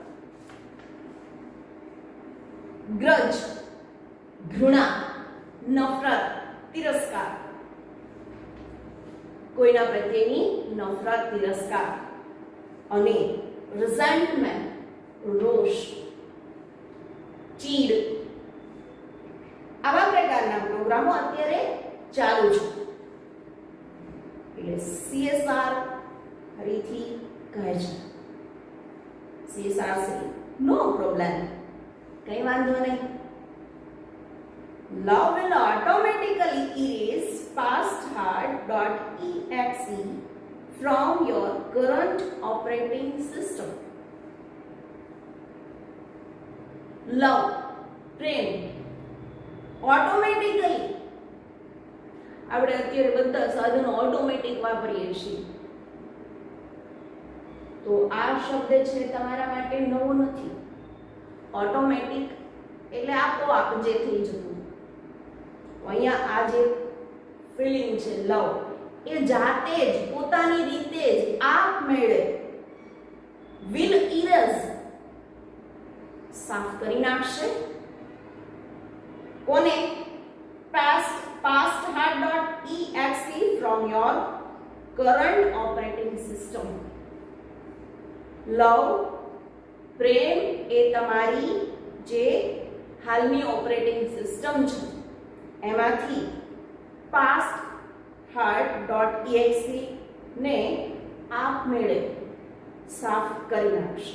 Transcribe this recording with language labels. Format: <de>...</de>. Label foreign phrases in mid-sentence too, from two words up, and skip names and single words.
<gu>ગ્રજ ઘૃણા, નફરત, તિરસ્કાર, કોઈના પ્રત્યેની નફરત, તિરસ્કાર અને રિઝેન્ટમેન્ટ રોષ, ચીડ, આવા પ્રકારના પ્રોગ્રામો અત્યારે ચાલુ છે. એટલે CSR ફરીથી કહે છે, CSR નો પ્રોબ્લેમ, કઈ વાંધો નહીં.</gu> <en>Love will automatically erase pasthard.exe from your current operating system. Love,</en> <gu>પ્રેમ, ઓટોમેટિકલી આપણે અત્યારે બધા સાધનો ઓટોમેટિક વાપરીએ છીએ. તો આ શબ્દ છે તમારા માટે નવો નથી. ઓટોમેટિક એટલે આપોઆપ જે થઈ જતું. અહીંયા આ જે ફિલિંગ છે લવ, એ જાતે જ પોતાની રીતે જ આપમેળે</gu> <en>will erase</en> <gu>સાફ કરી નાખશે. કોને?</gu> <en>pasthard.exe from your current operating system.</en> <gu>લવ, પ્રેમ એ તમારી જે હાલની</gu> <en>operating system</en> <gu>છે એમાંથી pasthard.exe ને આપમેળે સાફ કરી નાખશે.</gu>